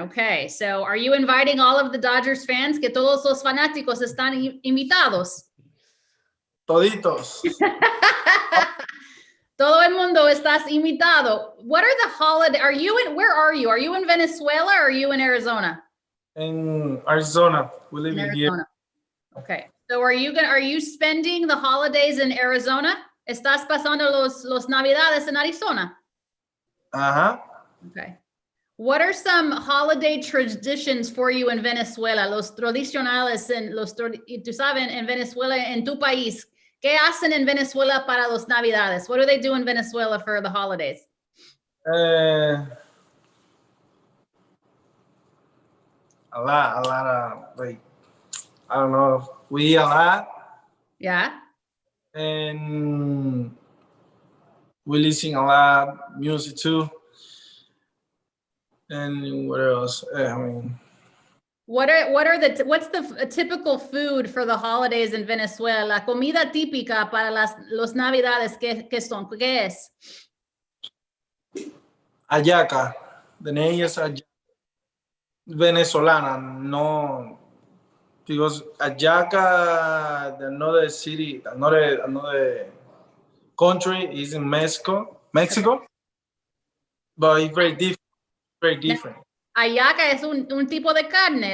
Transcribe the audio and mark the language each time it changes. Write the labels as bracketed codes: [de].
[en] Okay, so are you inviting all of the Dodgers fans? [es] Que todos los fanáticos están invitados. Toditos. Todo el mundo estás invitado. [en] What are the holiday? Where are you? Are you in Venezuela or are you in Arizona? In Arizona. We live In in here. Arizona. Okay. So are you spending the holidays in Arizona? [es] ¿Estás pasando los Navidades en Arizona? Uh-huh. [en] Okay. What are some holiday traditions for you in Venezuela? [es] Los tradicionales tú sabes, en Venezuela, en tu país. ¿Qué hacen en Venezuela para los Navidades? [en] What do they do in Venezuela for the holidays? A lot of, like, I don't know. We eat a lot. Yeah. And we listen a lot music too. And what else? What's the typical food for the holidays in Venezuela? [es] La comida típica para los Navidades, ¿qué es? [en] Hallaca. The name is venezolana. No, because hallaca, another city, another country is in Mexico, but it's very different. [es] Hallaca es un tipo de carne.